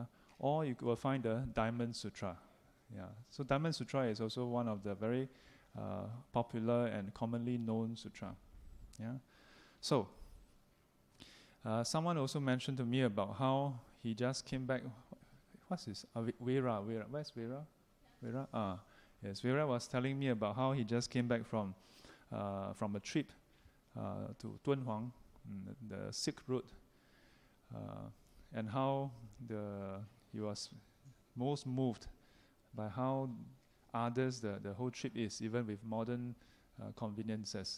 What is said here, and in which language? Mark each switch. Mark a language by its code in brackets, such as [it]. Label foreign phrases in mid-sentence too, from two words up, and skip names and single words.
[en] Or you will find the Diamond Sutra, yeah. So Diamond Sutra is also one of the very popular and commonly known sutra, yeah. So someone also mentioned to me about how he just came back. What's this? Vera. Where's Vera? Vera. Yes. Vera was telling me about how he just came back from a trip to Dunhuang, the Silk Road, and how he was most moved by how others the whole trip is, even with modern conveniences.